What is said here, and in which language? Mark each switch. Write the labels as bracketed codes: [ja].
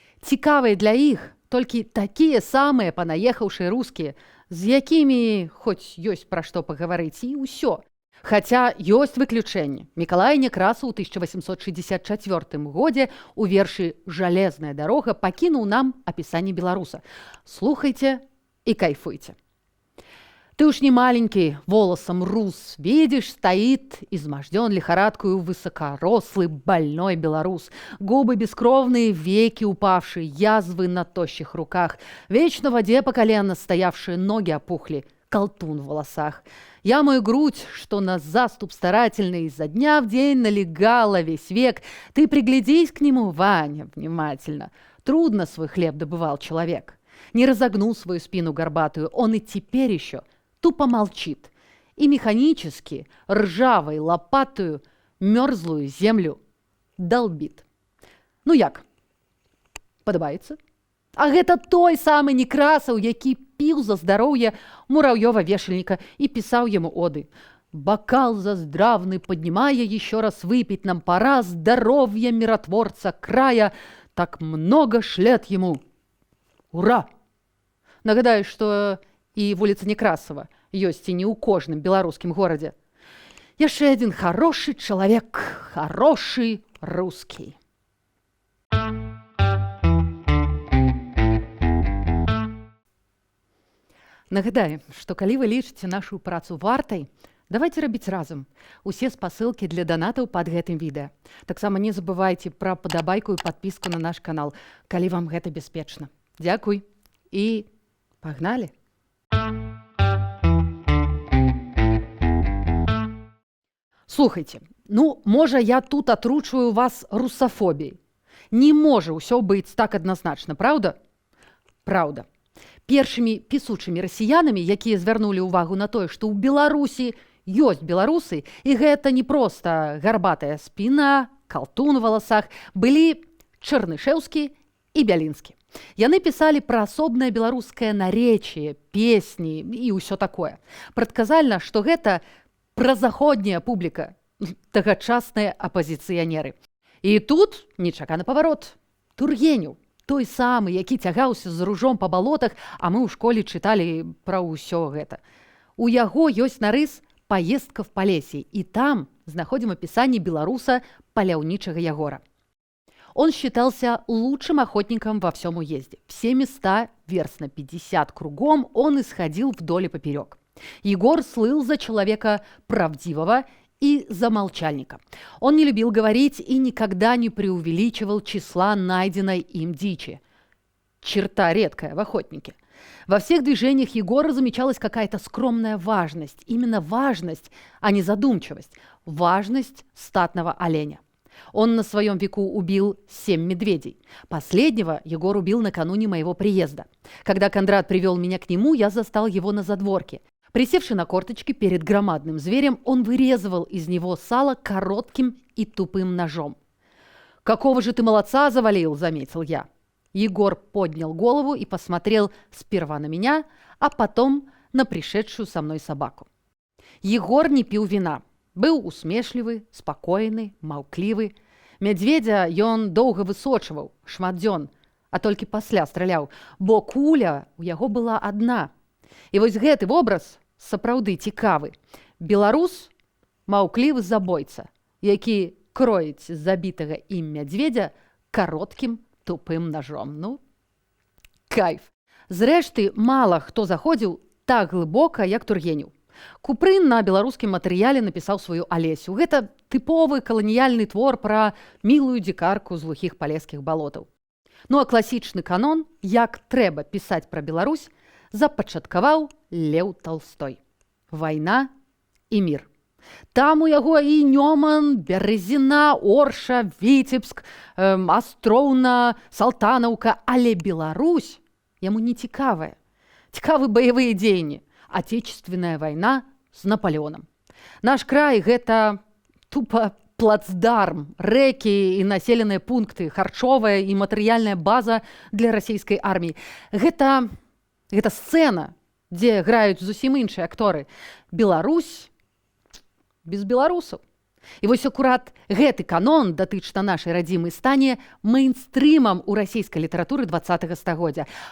[be] Цікавыя для іх толькі такія самыя панаехаўшыя рускія, з якімі хоць ёсць пра што пагаварыць, і ўсё. Хаця ёсць выключэнне. Мікалай Некрасаў у 1864 годзе у вершы «Жалезная дорога» пакінуў нам апісанне беларуса. [ru] Слухайте и кайфуйте. Ты уж не маленький, волосом рус, видишь, стоит, изможден лихорадкою высокорослый, больной белорус. Губы бескровные, веки упавшие, язвы на тощих руках, вечно в воде по колено стоявшие, ноги опухли, колтун в волосах. Я мою грудь, что на заступ старательный изо дня в день налегала весь век. Ты приглядись к нему, Ваня, внимательно. Трудно свой хлеб добывал человек. Не разогнул свою спину горбатую, он и теперь еще тупо молчит и механически, ржавой лопатою, мерзлую землю долбит. [be] Ну як? Падабаецца? А гэта той самы Некрасаў, які піў за здароўе Муравьёва-вешальніка [ru] и писал ему оды. Бокал заздравный, поднимая, еще раз выпить нам пора, здоровья миротворца края, так много шлет ему. Ура! [be] Нагадаю, [ru] что [be] и вуліца Некрасова ёсць і не ў кожным беларускім горадзе. Яшчэ адзін [ru] хороший [be] чалавек, [ru] хороший русский. [be] Нагадаем, што калі вы лічыце нашу працу вартай, [ru] давайте [be] рабіць разам. Усе спасылкі для донатаў пад гэтым відэа. Таксама не забывайце пра падабайку і падпіску на наш канал, калі вам гэта бяспечна. Дзякуй і пагналі! Слухайте, ну, можа, я тут атручваю вас русафобіяй. Не можа ўсё быць так адназначна, праўда? Праўда. Першымі пісучымі расіянамі, якія звярнулі ўвагу на тое, што ў Беларусі ёсць беларусы, і гэта не проста гарбатая спіна, калтун у валасах, былі Чарнышэўскі і Бялінскі. Яны пісалі пра асобнае беларускае наречие, песні і ўсё такое. Прадказальна, што гэта празаходняя публіка, тагачасныя апазіцыянеры. І тут нечаканы паварот. Тургенеў, той самы, які цягаўся з ружом па балотах, а мы ў школе чыталі пра ўсё гэта. У яго ёсць нарыс [ru] «Поездка в Полесье», [be] і там знаходзім апісанне беларуса паляўнічага Ягора. [ru] Он считался лучшим охотником во всем уезде. Все места, верст на 50 кругом, он исходил вдоль и поперек. Егор слыл за человека правдивого и за молчальника. Он не любил говорить и никогда не преувеличивал числа найденной им дичи. Черта редкая в охотнике. Во всех движениях Егора замечалась какая-то скромная важность. Именно важность, а не задумчивость. Важность статного оленя. Он на своем веку убил 7 медведей. Последнего Егор убил накануне моего приезда. Когда Кондрат привел меня к нему, я застал его на задворке. Присевши на корточки перед громадным зверем, он вырезывал из него сало коротким и тупым ножом. «Какого же ты молодца завалил!» – заметил я. Егор поднял голову и посмотрел сперва на меня, а потом на пришедшую со мной собаку. Егор не пил вина. [be] Быў усмешлівы, спакойны, маўклівы. Мядзведзя ён доўга высочваў, шмат дзён, а толькі пасля страляў, бо куля ў яго была адна. І вось гэты вобраз сапраўды цікавы. Беларус маўклівы забойца, які кроіць забітага ім мядзведзя кароткім тупым ножом. Ну, кайф. Зрэшты, мала хто заходзіў так глыбока, як Тургенеў. Купрын на беларускім матэрыяле напісаў сваю Алесю. Гэта тыповы каланіяльны твор пра мілую дзікарку з глухіх палескіх балотаў. Ну а класічны канон, як трэба пісаць пра Беларусь, запачаткаваў Леў Талстой. Вайна і мір. Там у яго і Нёман, Бярэзіна, Орша, Віцебск, Астроўна, Салтанаўка, але Беларусь яму не цікавая. Цікавы баявыя дзеянні. [ru] Отечественная война с Наполеоном. [be] Наш край – гэта тупо плацдарм, рэкі і населеныя пункты, харчовая і матэрыяльная база для расійскай арміі. Гэта сцэна, дзе граюць зусім іншыя акторы. Беларусь без беларусаў. І вось акурат гэты канон датычна нашай радзімы стане мэйнстрымам у расійскай літаратуры 20-го стагоддзя.